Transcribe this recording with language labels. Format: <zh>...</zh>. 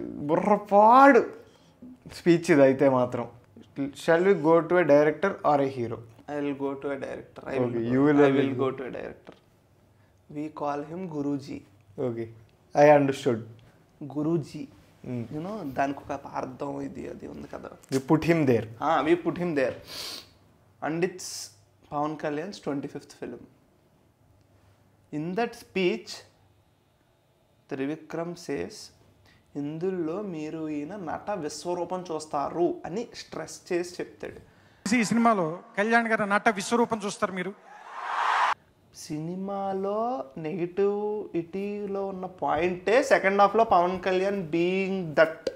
<te>బుర్రపాడు speech ఇది అయితే మాత్రం.</te> <en>Shall we go to a director or a hero? I will go to a director. I will go to a director. We call him Guruji. Okay, I understood. Guruji.</en> <te>You know, దానికి ఒక అర్థం ఇది అది ఉంది కదా.</te> <en>We put him there. We put him there. And it's Pawan Kalyan's 25th film. In that speech, Trivikram says,</en> <te>ఇందులో మీరు ఈయన నట విశ్వరూపం చూస్తారు అని స్ట్రెస్ చేసి చెప్తాడు. ఈ సినిమాలో కళ్యాణ్ గారు నట విశ్వరూపం చూస్తారు మీరు. సినిమాలో నెగిటివిటీలో ఉన్న పాయింటే సెకండ్ హాఫ్ లో పవన్ కళ్యాణ్</te> <en>Being that.</en>